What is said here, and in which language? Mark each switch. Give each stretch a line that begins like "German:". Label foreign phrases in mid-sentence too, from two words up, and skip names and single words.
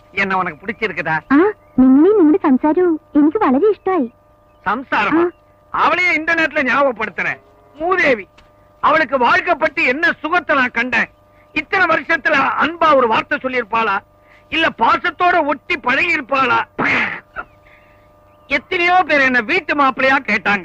Tamil: என்ன உனக்கு பிடிச்சிருக்குதா?
Malayalam: നിങ്ങളുടെ സംസാരവും എനിക്ക് വളരെ ഇഷ്ടമായി.
Tamil: சம்சாரமா? அவளையே இந்த நேரத்துல ஞாபகப்படுத்துறேன். மூதேவி, அவளுக்கு வாழ்க்கை பத்தி என்ன சுகத்தை நான் கண்டேன். இத்தனை வருஷத்துல அன்பா ஒரு வார்த்தை சொல்லியிருப்பாளா, இல்ல பாசத்தோட ஒட்டி பழகி இருப்பாளா? எத்தனையோ பேர் என்ன வீட்டு மாப்பிள்ளையா கேட்டாங்க.